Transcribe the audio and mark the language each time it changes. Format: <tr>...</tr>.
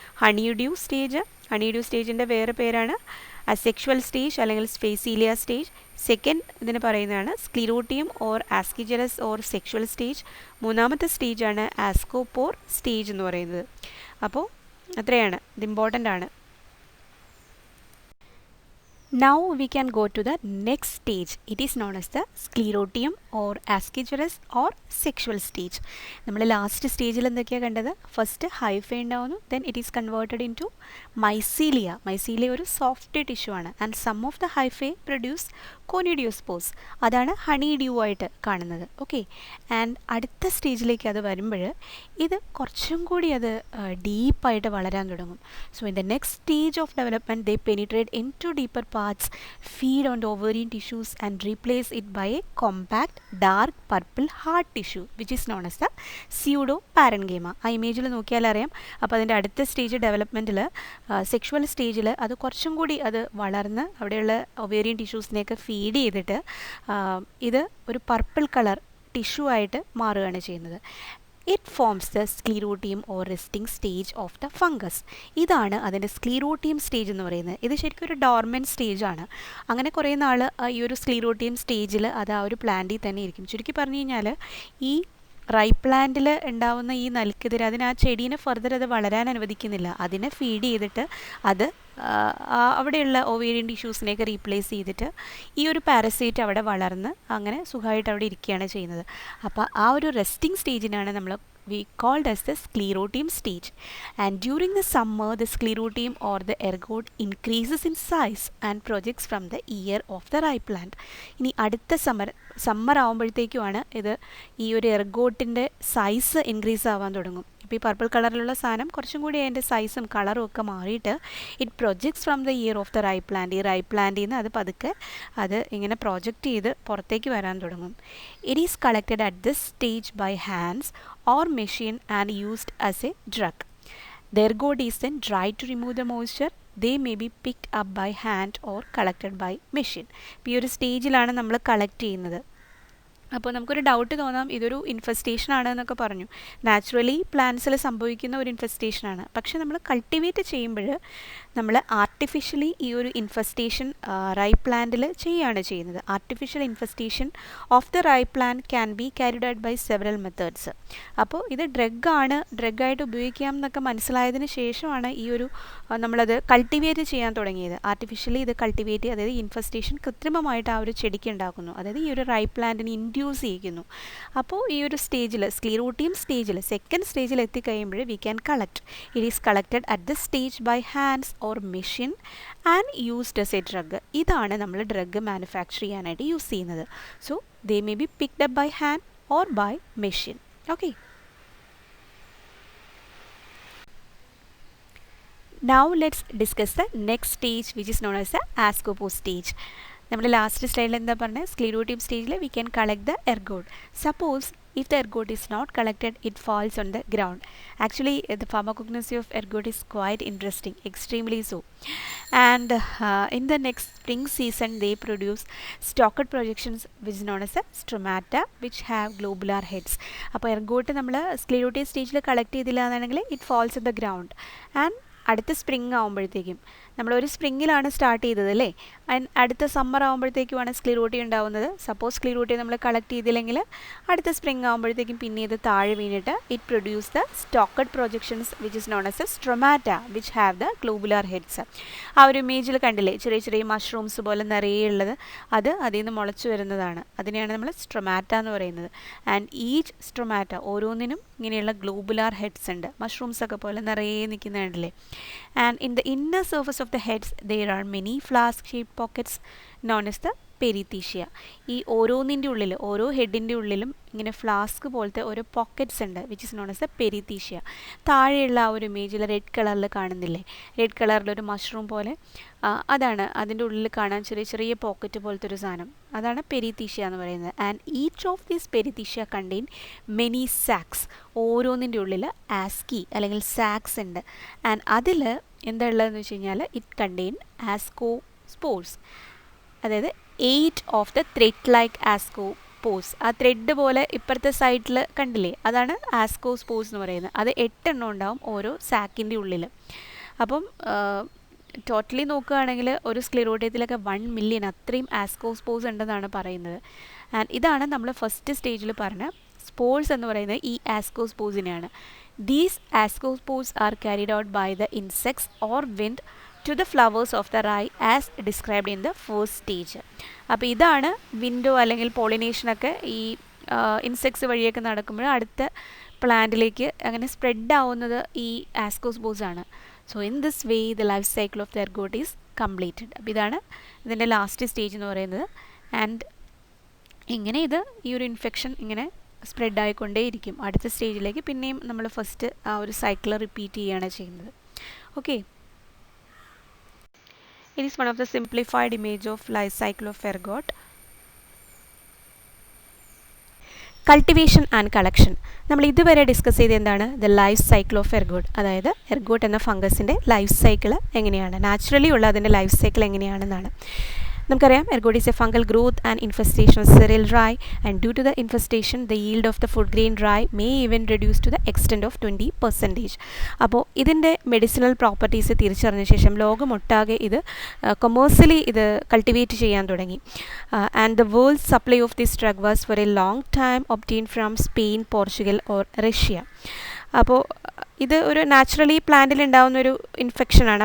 <ml>ഹണിഡ്യൂ stage, ഹണിഡ്യൂ സ്റ്റേജിൻ്റെ വേറെ പേരാണ് asexual stage അല്ലെങ്കിൽ സ്പെസീലിയ സ്റ്റേജ്. സെക്കൻഡ് ഇതിന് പറയുന്നതാണ് സ്ക്ലീറോട്ടിയം ഓർ ആസ്കിജറസ് ഓർ സെക്ഷുവൽ സ്റ്റേജ്. മൂന്നാമത്തെ സ്റ്റേജാണ് ആസ്കോപോർ സ്റ്റേജ് എന്ന് പറയുന്നത്. അപ്പോൾ അത്രയാണ്, ഇത് ഇമ്പോർട്ടൻ്റ് ആണ്.</ml> <en>Now we can go to the next stage. It is known as the sclerotium or ascigerous or sexual stage.</en> <ml>നമ്മൾ ലാസ്റ്റ് സ്റ്റേജിൽ എന്തൊക്കെയാണ് കണ്ടത്? ഫസ്റ്റ് ഹൈഫേ ഉണ്ടാവുന്നു,</ml> <en>Then it is converted into mycelia.</en> <ml>Mycelia ഒരു soft tissue ആണ്.</ml> <en>And some of the hyphae produce conidiospores.</en> <ml>അതാണ് honey due ആയിട്ട് കാണുന്നത്. ഓക്കെ, ആൻഡ് അടുത്ത സ്റ്റേജിലേക്ക് അത് വരുമ്പോൾ ഇത് കുറച്ചും കൂടി അത് ഡീപ്പായിട്ട് വളരാൻ തുടങ്ങും. So in the next stage of development they penetrate</ml> <en>Into deeper parts, feed on the ovarian tissues and replace it by a compact dark purple hard tissue which is known as the pseudoparenchyma.</en> <ml>ആ ഇമേജിൽ നോക്കിയാൽ അറിയാം. അപ്പോൾ അതിൻ്റെ അടുത്ത stage ഡെവലപ്മെൻറ്റിൽ sexual സ്റ്റേജിൽ അത് കുറച്ചും കൂടി അത് വളർന്ന് അവിടെയുള്ള ഒവേറിയൻ ടിഷ്യൂസിനെയൊക്കെ ഫീഡ് ചെയ്തിട്ട് ഇത് ഒരു പർപ്പിൾ കളർ ടിഷ്യൂ ആയിട്ട് മാറുകയാണ് ചെയ്യുന്നത്.</ml> <en>It forms the sclerotium or resting stage of the fungus.</en> <ml>ഇതാണ് അതിൻ്റെ സ്ക്ലീറോട്ടിയം സ്റ്റേജ് എന്ന് പറയുന്നത്. ഇത് ശരിക്കും ഒരു ഡോർമെൻറ്റ് സ്റ്റേജാണ്. അങ്ങനെ കുറേ നാൾ ഈ ഒരു സ്ക്ലീറോട്ടിയം സ്റ്റേജിൽ അത് ആ ഒരു പ്ലാന്റിൽ തന്നെ ഇരിക്കും. ചുരുക്കി പറഞ്ഞു കഴിഞ്ഞാൽ ഈ റൈപ്പ് പ്ലാന്റിൽ ഉണ്ടാവുന്ന ഈ നൽക്കെതിരെ അതിന് ആ ചെടീനെ ഫർദർ അത് വളരാൻ അനുവദിക്കുന്നില്ല. അതിനെ ഫീഡ് ചെയ്തിട്ട് അത് അവിടെയുള്ള ഒവേറിയൻ ടിഷ്യൂസിനെയൊക്കെ റീപ്ലേസ് ചെയ്തിട്ട് ഈ ഒരു പാരസൈറ്റ് അവിടെ വളർന്ന് അങ്ങനെ സുഖമായിട്ട് അവിടെ ഇരിക്കുകയാണ് ചെയ്യുന്നത്. അപ്പോൾ ആ ഒരു റെസ്റ്റിംഗ് സ്റ്റേജിനാണ് നമ്മൾ</ml> <en>we called as the sclerotium stage. And during the summer the sclerotium or the ergot increases in size and projects from the ear of the ripe plant.</en> <ml>ഇനി അടുത്ത സമ്മർ ആകുമ്പോഴത്തേക്കുമാണ് ഇത് ഈ ഒരു എർഗോട്ടിൻ്റെ സൈസ് ഇൻക്രീസ് ആവാൻ തുടങ്ങും. ഇപ്പോൾ ഈ പർപ്പിൾ കളറിലുള്ള സാധനം കുറച്ചും കൂടി അതിൻ്റെ സൈസും കളറും ഒക്കെ മാറിയിട്ട്</ml> <en>It projects from the ear of the ripe plant.</en> <ml>ഈ റൈപ്പ് പ്ലാന്റിൽ നിന്ന് അത് പതുക്കെ അത് ഇങ്ങനെ പ്രൊജക്റ്റ് ചെയ്ത് പുറത്തേക്ക് വരാൻ തുടങ്ങും.</ml> <en>It is collected at this stage by hands or machine and used as a drug. The ergot is then dried to remove the moisture. They may be picked up by hand or collected by machine.</en> <ml>ഇപ്പോൾ ഈ ഒരു സ്റ്റേജിലാണ് നമ്മൾ collect ചെയ്യുന്നത്. അപ്പോൾ നമുക്കൊരു doubt തോന്നാം, ഇതൊരു ഇൻഫെസ്റ്റേഷൻ ആണ് എന്നൊക്കെ പറഞ്ഞു. നാച്ചുറലി പ്ലാന്റ്സിൽ സംഭവിക്കുന്ന ഒരു ഇൻഫെസ്റ്റേഷനാണ്. പക്ഷേ നമ്മൾ കൾട്ടിവേറ്റ് ചെയ്യുമ്പോൾ നമ്മൾ ആർട്ടിഫിഷ്യലി ഈ ഒരു ഇൻഫെസ്റ്റേഷൻ റൈപ്പ് പ്ലാന്റിൽ ചെയ്യുകയാണ് ചെയ്യുന്നത്.</ml> <en>Artificial infestation of the ripe plant can be carried out by several methods.</en> <ml>അപ്പോൾ ഇത് ഡ്രഗായിട്ട് ഉപയോഗിക്കാം എന്നൊക്കെ മനസ്സിലായതിന് ശേഷമാണ് ഈ ഒരു നമ്മളത് കൾട്ടിവേറ്റ് ചെയ്യാൻ തുടങ്ങിയത്. ആർട്ടിഫിഷ്യലി ഇത് കൾട്ടിവേറ്റ്, അതായത് ഇൻഫെസ്റ്റേഷൻ കൃത്രിമമായിട്ട് ആ ഒരു ചെടിക്ക് ഉണ്ടാക്കുന്നു, അതായത് ഈ ഒരു റൈപ്പ് പ്ലാന്റിന് ഇൻഡ്യൂസ് ചെയ്യിക്കുന്നു. അപ്പോൾ ഈ ഒരു സ്റ്റേജിൽ സ്ക്ലീറോട്ടിയം സ്റ്റേജിൽ സെക്കൻഡ് സ്റ്റേജിൽ എത്തിക്കഴിയുമ്പോൾ</ml> <en>We can collect. It is collected at the stage by hands or machine and used as a drug.</en> <ml>ഇതാണ് നമ്മൾ ഡ്രഗ് മാനുഫാക്ചർ ചെയ്യാനായിട്ട് യൂസ് ചെയ്യുന്നത്.</ml> <en>So they may be picked up by hand or by machine. Okay, now let's discuss the next stage which is known as the ascopo stage.</en> <ml>നമ്മുടെ last സ്റ്റൈലിൽ എന്താ പറഞ്ഞത്? സ്ക്ലീറോട്ടിയം സ്റ്റേജിൽ</ml> <en>We can collect the ergot. Suppose if the ergot is not collected, it falls on the ground. Actually the pharmacognosy of ergot is quite interesting, extremely so. And in the next spring season they produce stalked projections which is known as the stromata which have globular heads.</en> <ml>അപ്പോൾ ergot നമ്മൾ സ്ക്ലീറോട്ടിയം സ്റ്റേജിൽ collect ചെയ്തില്ല എന്നുണ്ടെങ്കിൽ</ml> <en>It falls on the ground.</en> <ml>And അടുത്ത spring ആകുമ്പോഴത്തേക്കും, നമ്മളൊരു സ്പ്രിങ്ങിലാണ് start ചെയ്തത് അല്ലേ, അടുത്ത സമ്മർ ആകുമ്പോഴത്തേക്കുമാണ് സ്ക്ലീറോട്ടിയം ഉണ്ടാവുന്നത്. സപ്പോസ് സ്ക്ലീറോട്ടിയം നമ്മൾ കളക്ട് ചെയ്തില്ലെങ്കിൽ അടുത്ത സ്പ്രിങ് ആകുമ്പോഴത്തേക്കും പിന്നെ ഇത് താഴെ വീണിട്ട്</ml> <en>It produce the stalked projections which is known as a stromata which have the globular heads.</en> <ml>ആ ഒരു ഇമേജിൽ കണ്ടില്ലേ, ചെറിയ ചെറിയ മഷ്റൂംസ് പോലെ നിറയെ ഉള്ളത്, അത് അതിൽ നിന്ന് മുളച്ചു വരുന്നതാണ്. അതിനെയാണ് നമ്മൾ സ്ട്രൊമാറ്റ എന്ന് പറയുന്നത്. ആൻഡ് ഈച്ച് സ്ട്രൊമാറ്റ ഓരോന്നിനും ഇങ്ങനെയുള്ള ഗ്ലോബുലാർ ഹെഡ്സ് ഉണ്ട്, മഷ്റൂംസ് ഒക്കെ പോലെ നിറയെ നിൽക്കുന്ന കണ്ടില്ലേ.</ml> <en>And in the inner surface of the heads there are many flask shaped pockets known as the perithecia.</en> <ml>ഈ ഓരോന്നിൻ്റെ ഉള്ളിൽ, ഓരോ ഹെഡിൻ്റെ ഉള്ളിലും ഇങ്ങനെ ഫ്ലാസ്ക് പോലത്തെ ഓരോ പോക്കറ്റ്സ് ഉണ്ട്</ml> <en>Which is known as the perithecia.</en> <ml>താഴെയുള്ള ആ ഒരു ഇമേജിൽ റെഡ് കളറിൽ കാണുന്നില്ലേ, റെഡ് കളറിലൊരു മഷ്റൂം പോലെ, അതാണ് അതിൻ്റെ ഉള്ളിൽ കാണാൻ ചെറിയ ചെറിയ പോക്കറ്റ് പോലത്തെ ഒരു സാധനം, അതാണ് പെരിത്തീഷ്യ എന്ന് പറയുന്നത്.</ml> <en>And each of these perithecia contain many sacs.</en> <ml>ഓരോന്നിൻ്റെ ഉള്ളിൽ ആസ്കി അല്ലെങ്കിൽ സാക്സ് ഉണ്ട്. ആൻഡ് അതിൽ എന്താ ഉള്ളതെന്ന് വെച്ച് കഴിഞ്ഞാൽ</ml> <en>it contain ascospores,</en> <ml>അതായത്</ml> <en>8 of the thread like ascospores.</en> <ml>ആ ത്രെഡ് പോലെ ഇപ്പുറത്തെ സൈഡിൽ കണ്ടില്ലേ, അതാണ് ആസ്കോ സ്പോർസ് എന്ന് പറയുന്നത്. അത് 8 എണ്ണം ഉണ്ടാവും ഓരോ സാക്കിൻ്റെ ഉള്ളിൽ. അപ്പം ടോട്ടലി നോക്കുകയാണെങ്കിൽ ഒരു സ്ക്ലിറോട്ടിയത്തിലൊക്കെ 1 മില്യൺ അത്രയും ആസ്കോസ്പോസ് ഉണ്ടെന്നാണ് പറയുന്നത്. ആൻഡ് ഇതാണ് നമ്മൾ ഫസ്റ്റ് സ്റ്റേജിൽ പറഞ്ഞ സ്പോർസ് എന്ന് പറയുന്നത് ഈ ആസ്കോസ്പോസിനെയാണ്.</ml> <en>These ascospores are carried out by the insects or wind to the flowers of the rye as described in the first stage.</en> <ml>അപ്പോൾ ഇതാണ് വിൻഡോ അല്ലെങ്കിൽ പോളിനേഷനൊക്കെ ഈ ഇൻസെക്ട്സ് വഴിയൊക്കെ നടക്കുമ്പോൾ അടുത്ത പ്ലാന്റിലേക്ക് അങ്ങനെ സ്പ്രെഡ് ആവുന്നത് ഈ ആസ്കോസ്പോർസ് ആണ്.</ml> <en>So in this way the life cycle of the ergot is completed.</en> <ml>അപ്പോൾ ഇതാണ് ഇതിൻ്റെ ലാസ്റ്റ് സ്റ്റേജ് എന്ന് പറയുന്നത്. ആൻഡ് ഇങ്ങനെ ഇത് ഈ ഒരു ഇൻഫെക്ഷൻ ഇങ്ങനെ സ്പ്രെഡ് ആയിക്കൊണ്ടേയിരിക്കും. അടുത്ത സ്റ്റേജിലേക്ക് പിന്നെയും നമ്മൾ ഫസ്റ്റ് ആ ഒരു സൈക്കിൾ റിപ്പീറ്റ് ചെയ്യുകയാണ് ചെയ്യുന്നത്.</ml> <en>Okay, it is one of the simplified image of life cycle of ergot.</en> <ml>Cultivation and collection നമ്മൾ ഇതുവരെ ഡിസ്കസ് ചെയ്ത് എന്താണ്</ml> <en>the life cycle of ergot,</en> <ml>അതായത് എർഗോട്ട് എന്ന ഫംഗസിൻ്റെ ലൈഫ് സൈക്കിൾ എങ്ങനെയാണ്, നാച്ചുറലി ഉള്ള അതിൻ്റെ ലൈഫ് സൈക്കിൾ എങ്ങനെയാണെന്നാണ്. നമുക്കറിയാം</ml> <en>Ergot is a fungal growth and infestation of cereal rye, and due to the infestation the yield of the food grain rye may even reduce to the extent of 20%.</en> <ml>അപ്പോൾ ഇതിൻ്റെ medicinal properties തിരിച്ചറിഞ്ഞ ശേഷം ലോകമൊട്ടാകെ ഇത് commercially ഇത് cultivate ചെയ്യാൻ തുടങ്ങി.</ml> <en>And the world supply of this drug was for a long time obtain from Spain, Portugal or Russia.</en> <ml>അപ്പോൾ ഇത് ഒരു നാച്ചുറലി പ്ലാന്റിൽ ഉണ്ടാകുന്ന ഒരു ഇൻഫെക്ഷനാണ്.</ml>